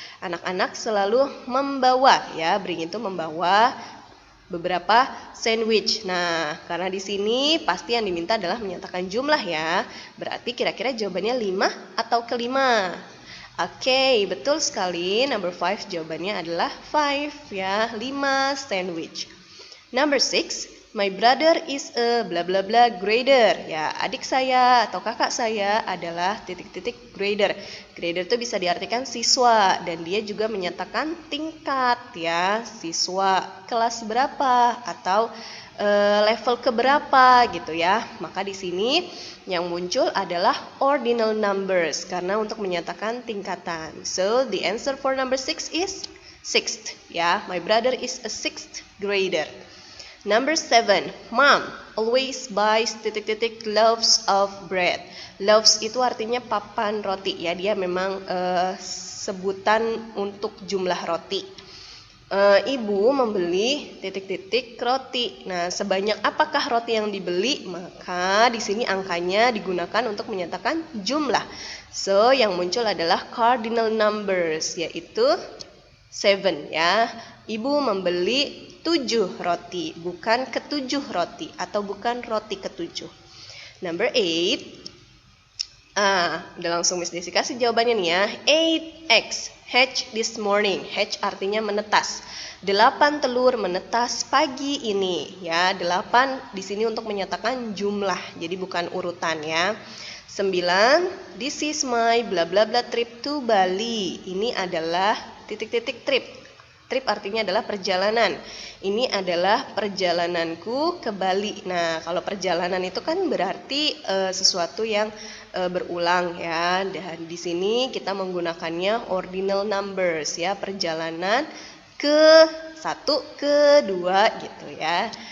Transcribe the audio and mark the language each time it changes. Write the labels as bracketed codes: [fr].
[id] Anak-anak selalu membawa ya, bring itu membawa beberapa sandwich. Nah, karena di sini pasti yang diminta adalah menyatakan jumlah ya. Berarti kira-kira jawabannya 5 atau kelima. Oke, betul sekali. Number 5 jawabannya adalah 5 ya, 5 sandwich. [en] Number 6, my brother is a bla bla bla grader. [id] Ya, adik saya atau kakak saya adalah titik-titik grader. Grader itu bisa diartikan siswa dan dia juga menyatakan tingkat ya, siswa kelas berapa atau level keberapa gitu ya. Maka di sini yang muncul adalah ordinal numbers karena untuk menyatakan tingkatan. [en] So the answer for number 6 is sixth ya. My brother is a sixth grader. Number 7, mom always buys [id] titik-titik [en] loaves of bread. [id] Loaves itu artinya papan roti ya. Dia memang sebutan untuk jumlah roti. Ibu membeli titik-titik roti. Nah, sebanyak apakah roti yang dibeli? Maka di sini angkanya digunakan untuk menyatakan jumlah. So, yang muncul adalah cardinal numbers, yaitu 7 ya. Ibu membeli 7 roti, bukan ke-7 roti atau bukan roti ke-7. [en] Number 8. [id] Udah langsung Miss Desi kasih jawabannya nih ya. [en] 8 eggs hatch this morning. [id] Hatch artinya menetas. 8 telur menetas pagi ini ya. 8 di sini untuk menyatakan jumlah, jadi bukan urutan ya. 9. [en] This is my bla bla bla trip to Bali. [id] Ini adalah titik-titik trip. Trip artinya adalah perjalanan. Ini adalah perjalananku ke Bali. Nah, kalau perjalanan itu kan berarti sesuatu yang berulang ya. Dan di sini kita menggunakannya ordinal numbers ya, perjalanan ke 1, ke 2 gitu ya.